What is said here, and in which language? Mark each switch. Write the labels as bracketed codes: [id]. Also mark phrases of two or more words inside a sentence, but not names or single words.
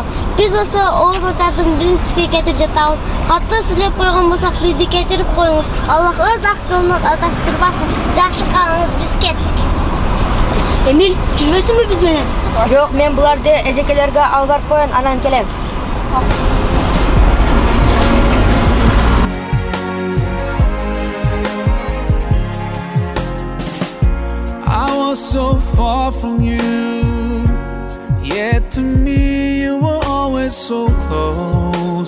[ky] Биз осы ооз ачардын биринчисине кетип жатабыз. Катты сүйлөп койгон болсок, бизди кечирип коюңуз. Аллах өз ак жолуна адаштырбасын. Жакшы калыңыз, биз кеттик. Эмил, жүрбөсүңбү биз менен? Жок, мен буларды эжекелерге алып барып коеюн, анан келем. [en] I was so far from you, yet to me you were always so close.